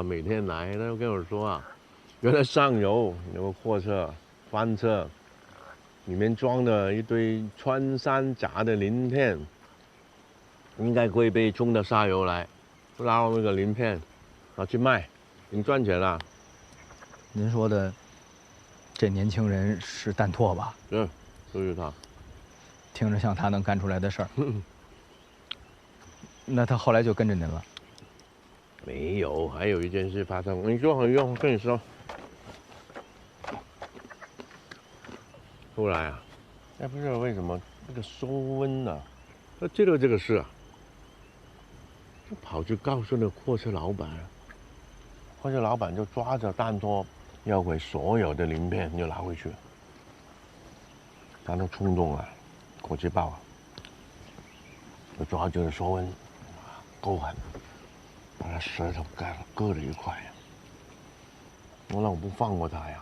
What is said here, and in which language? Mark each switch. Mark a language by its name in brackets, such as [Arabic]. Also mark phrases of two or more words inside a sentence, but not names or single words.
[Chinese] 每天來，他就跟我說啊，原來上游有個貨車翻車，裡面裝了一堆穿山甲的鳞片，應該會被沖到下游來，撈那個鳞片，拿去賣，你賺錢了。您說的這年輕人是蛋拓吧？對，就是他。聽着像他能幹出來的事兒。那他後來就跟着您了？沒有，還有一件事發生。你說，我跟你說。後來啊，不知道為什麼那個收溫啊，他知道這個事啊，就跑去告訴那個貨車老闆，貨車老闆就抓着蛋拓要回所有的鱗片就拿回去了。他那衝動啊，火氣爆啊，就抓住了收溫，勾狠，把他舌頭割了一塊。我不放過他呀！